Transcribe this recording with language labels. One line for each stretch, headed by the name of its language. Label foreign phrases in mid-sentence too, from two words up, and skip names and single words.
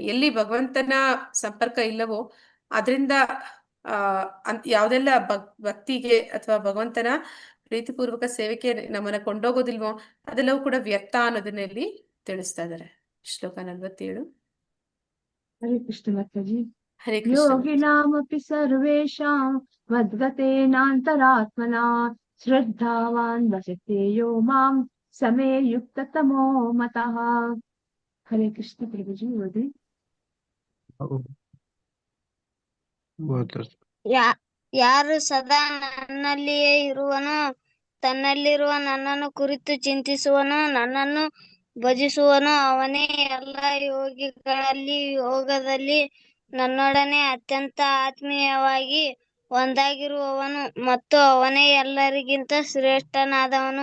Kannada: ಎಲ್ಲಿ ಭಗವಂತನ ಸಂಪರ್ಕ ಇಲ್ಲವೋ ಅದರಿಂದ ಯಾವ್ದೆಲ್ಲ ಭಕ್ತಿಗೆ ಅಥವಾ ಭಗವಂತನ ಪ್ರೀತಿಪೂರ್ವಕ ಸೇವೆಗೆ ನಮ್ಮನ್ನ ಕೊಂಡೋಗೋದಿಲ್ವೋ ಅದೆಲ್ಲವೂ ಕೂಡ ವ್ಯರ್ಥ ಅನ್ನೋದನ್ನ ಇಲ್ಲಿ ತಿಳಿಸ್ತಾ ಇದ್ದಾರೆ. ಶ್ಲೋಕ 47.
Sanskrit: ಹರೇ ಕೃಷ್ಣ ಮಾತಾಜಿ. ಹರೇ ಕೃಷ್ಣ. ಯೋಗಿನಾಮಪಿ ಸರ್ವೇಷಾಂ ಮದ್ಗತೇನಾಂತರಾತ್ಮನಾ ಶ್ರದ್ಧಾವಾನ್ ಭಜತೆ ಯೋ ಮಾಂ ಸಮೇ ಯುಕ್ತತಮೋ ಮತಃ. ಹರೇ ಕೃಷ್ಣ
Kannada: ಪ್ರಭುಜಿ ಓದಿ. ಯಾರು ಸದಾ ನನ್ನಲ್ಲಿಯೇ ಇರುವನೋ, ತನ್ನಲ್ಲಿರುವ ನನ್ನನ್ನು ಕುರಿತು ಚಿಂತಿಸುವನೋ, ನನ್ನನ್ನು ಭಜಿಸುವನೋ ಅವನೇ ಎಲ್ಲ ಯೋಗಿಗಳಲ್ಲಿ ಯೋಗದಲ್ಲಿ ನನ್ನೊಡನೆ ಅತ್ಯಂತ ಆತ್ಮೀಯವಾಗಿ ಒಂದಾಗಿರುವವನು ಮತ್ತು ಅವನೇ ಎಲ್ಲರಿಗಿಂತ ಶ್ರೇಷ್ಠನಾದವನು.